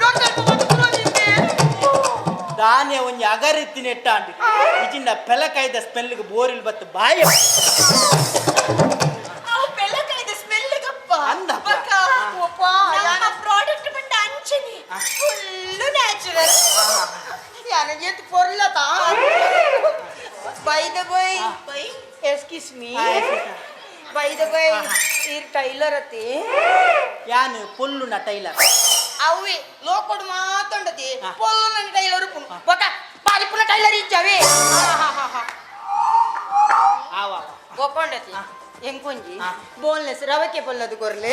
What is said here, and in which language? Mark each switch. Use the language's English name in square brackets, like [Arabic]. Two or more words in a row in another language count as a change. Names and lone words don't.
[Tulu] ಧಾನ್ಯ ಒಂಜಿ ಅಗರಿತ್ತಿ ನೆಟ್ಟಾಂಡು ಇಜಿಂದ ಪೆಲಕಾಯ್ದ ಸ್ಮೆಲ್ಗೆ ಬೋರಿಲ್ ಬತ್ತು ಬಾಯ ಅವು ಬೆಲಕಾಯ್ದ ಸ್ಮೆಲ್ಗಪ್ಪ ಅಂದಪ್ಪ. ಒಪ್ಪ ಯಾನ ಪ್ರಾಡಕ್ಟ್ ಬಂದ ಅಂಚನಿ [English] full natural [Tulu] ಯಾನ ಎತ್ತು ಪೊರ್ಲತ [English] by the by excuse me by the by [Tulu] ಈರ್ ಟೈಲರ್ ಅತಿ ಯಾನು ಪೊಲ್ಲುನ ಟೈಲರ್ ಅವಿ ಲೋಕೊಡು ಮಾತೊಂಡತಿ ಪೊಲ್ಲುನ ಟೈಲರ್ ಪುನು ಬಕ ಪಾರಿಪುನ ಟೈಲರ್ ಇಜ್ಜವೆ ಆವ ಗೊಪ್ಪೊಂಡತಿ ಎಂಕೊಂಜಿ ಬೋನ್ಲೆಸ್ ರವಕೆ ಪೊಲ್ಲದು ಕೊರ್ಲೆ